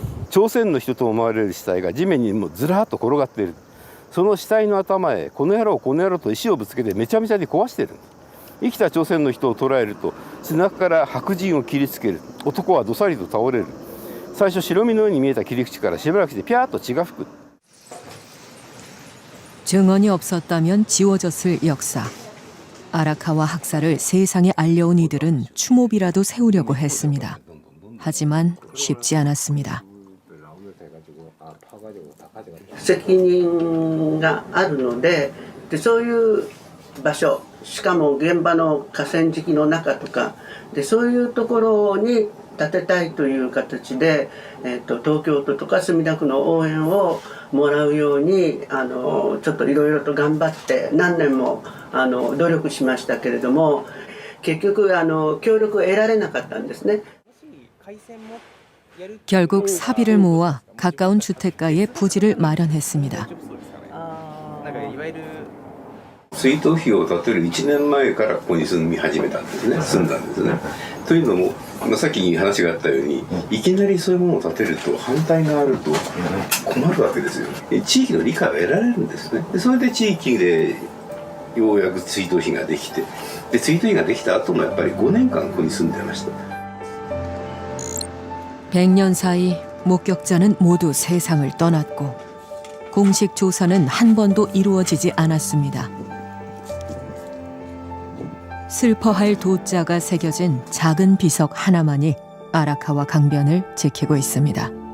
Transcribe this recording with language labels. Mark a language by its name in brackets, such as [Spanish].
[Japanese] 朝鮮の人と思われる死体が地面にもずらっと転がっている。その死体の頭へこの野郎と石をぶつけてめちゃめちゃに壊してる。生きた朝鮮の人を捕らえると背中から白人を切りつける。男はどさりと倒れる。最初白身のように見えた切り口からしばらくしてピャーッと血が吹く。 [Korean] 증언이 없었다면 지워졌을 역사. 아라카와 학살을 세상에 알려온 이들은 추모비라도 세우려고 했습니다. 하지만 쉽지 않았습니다. [Japanese] 責任があるので、そういう場所、しかも現場の河川敷の中とかで、そういうところに建てたいという形で、東京都とか墨田区の応援をもらうようにちょっといろいろと頑張って何年も努力しましたけれども、結局協力を得られなかったんですね。 [Korean] 결국 사비를 모아 가까운 주택가에 부지를 마련했습니다. [Japanese] 追悼碑を建てる1年前からここに住み始めたんですね、住んだんですね。というのも、さっき話があったように、いきなりそういうものを建てると反対があると困るわけですよ。地域の理解を得られるんですね。でそれで地域でようやく追悼碑ができて、で追悼碑ができた後もやっぱり5年間ここに住んでました。 [Korean] 100년 사이 목격자는 모두 세상을 떠났고 공식 조사는 한 번도 이루어지지 않았습니다. 슬퍼할 도자가 새겨진 작은 비석 하나만이 아라카와 강변을 지키고 있습니다.